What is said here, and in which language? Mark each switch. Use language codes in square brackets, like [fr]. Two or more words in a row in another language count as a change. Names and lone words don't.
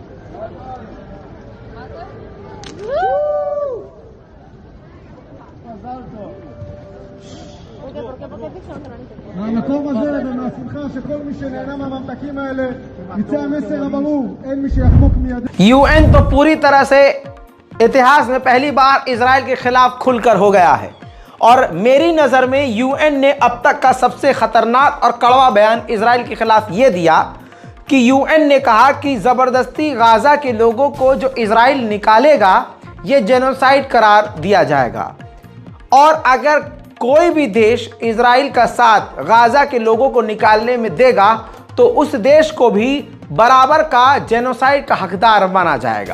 [he] מהמקום הזה ומהשמחה שכל מי שנהנה מהממתקים האלה יצא המסר הברור, אין मी שיחמוק מיד। [hi] यूएन तो पूरी तरह से इतिहास में पहली बार इजराइल के खिलाफ खुलकर हो गया है और मेरी नज़र में यूएन ने अब तक का सबसे खतरनाक और कड़वा बयान इजराइल के खिलाफ ये दिया कि यूएन ने कहा कि ज़बरदस्ती गाज़ा के लोगों को जो इजराइल निकालेगा ये जेनोसाइड करार दिया जाएगा, और अगर कोई भी देश इजराइल का साथ गाज़ा के लोगों को निकालने में देगा तो उस देश को भी बराबर का जेनोसाइड का हकदार माना जाएगा।